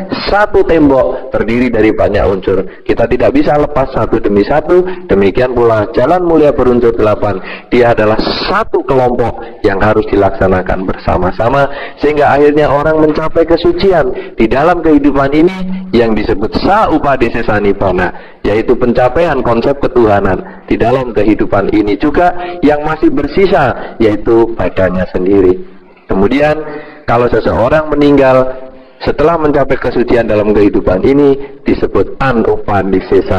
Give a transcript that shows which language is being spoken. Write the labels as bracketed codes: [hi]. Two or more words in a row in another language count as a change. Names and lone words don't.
[id] Satu tembok terdiri dari banyak unsur. Kita tidak bisa lepas satu demi satu. Demikian pula jalan mulia berunsur 8. Dia adalah satu kelompok yang harus dilaksanakan bersama-sama, sehingga akhirnya orang mencapai kesucian di dalam kehidupan ini yang disebut sa-upadesesa nibbana, yaitu pencapaian konsep ketuhanan di dalam kehidupan ini juga, yang masih bersisa yaitu badannya sendiri. Kemudian kalau seseorang meninggal setelah mencapai kesucian dalam kehidupan ini disebut anupadesesa